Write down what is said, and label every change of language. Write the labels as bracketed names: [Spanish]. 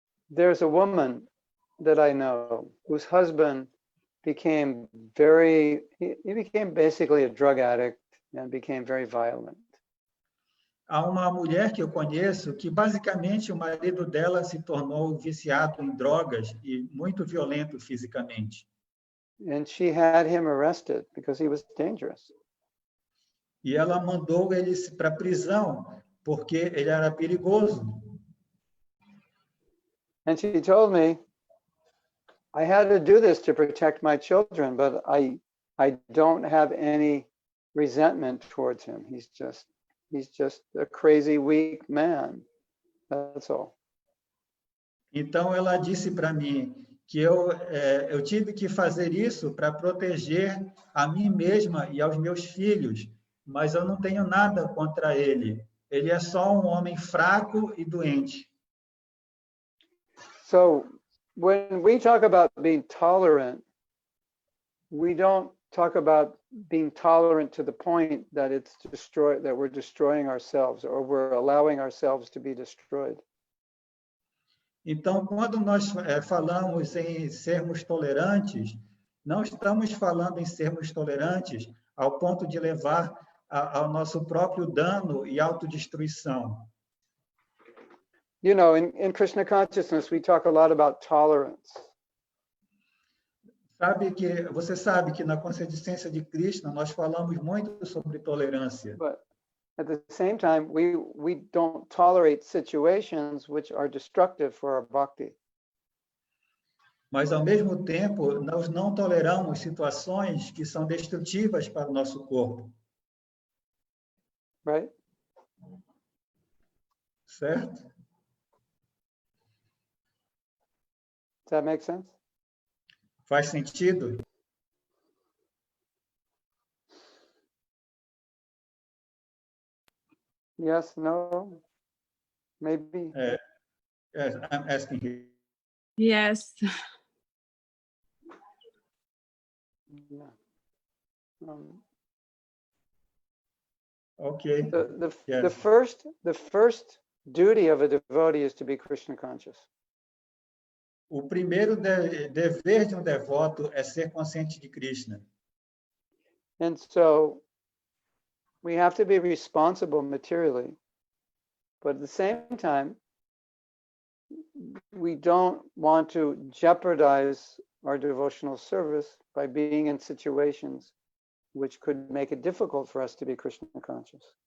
[English] There's a woman that I know whose husband became he became basically a drug addict and became very violent. [Portuguese] Há uma mulher que eu conheço que basicamente o marido dela se tornou viciado em drogas e muito violento fisicamente. [English] And she had him arrested because he was dangerous. [Portuguese] E ela mandou ele para a prisão porque ele era perigoso. [English] And she told me, I had to do this to protect my children, but I don't have any resentment towards him. He's just a crazy, weak man. That's all. [Portuguese] Então ela disse para mim que eu tive que fazer isso para proteger a mim mesma e aos meus filhos, mas eu não tenho nada contra ele. Ele é só um homem fraco e doente. [English] So when we talk about being tolerant, we don't talk about being tolerant to the point that that we're destroying ourselves or we're allowing ourselves to be destroyed. [Portuguese] Então, quando nós falamos em sermos tolerantes, não estamos falando em sermos tolerantes ao ponto de levar ao nosso próprio dano e autodestruição. [English] You know, in Krishna consciousness, we talk a lot about tolerance. [Portuguese] Você sabe que na consciência de Krishna nós falamos muito sobre tolerância. [English] But at the same time, we don't tolerate situations which are destructive for our bhakti. [Portuguese] Mas ao mesmo tempo, nós não toleramos situações que são destrutivas para o nosso corpo. [English] right? [Portuguese] Certo? [English] Does that make sense? [Portuguese] Faz sentido? [English] Yes, no, maybe. Yes, I'm asking you. Yes. Yeah. Okay. The Yes. first duty of a devotee is to be Krishna conscious. [Portuguese] O primeiro dever de um devoto é ser consciente de Krishna. [English] And so we have to be responsible materially, but at the same time, we don't want to jeopardize our devotional service by being in situations which could make it difficult for us to be Krishna conscious.